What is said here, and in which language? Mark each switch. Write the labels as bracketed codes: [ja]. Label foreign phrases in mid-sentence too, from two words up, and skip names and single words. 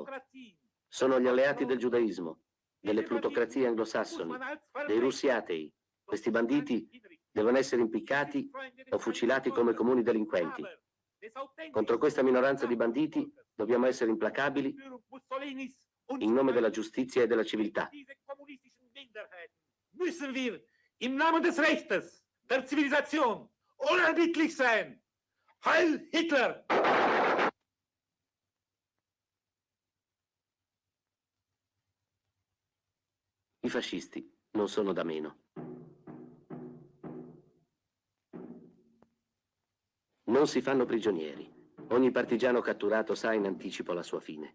[it] Sono gli alleati del giudaismo, delle plutocrazie anglosassoni, dei russi atei. Questi banditi devono essere impiccati o fucilati come comuni delinquenti. Contro questa minoranza di banditi dobbiamo essere implacabili in nome della giustizia e della civiltà. [de] Müssen wir im Namen des Rechtes, der Zivilisation, unerbittlich sein. Heil Hitler! [it] I fascisti non sono da meno. Non si fanno prigionieri. Ogni partigiano catturato sa in anticipo la sua fine.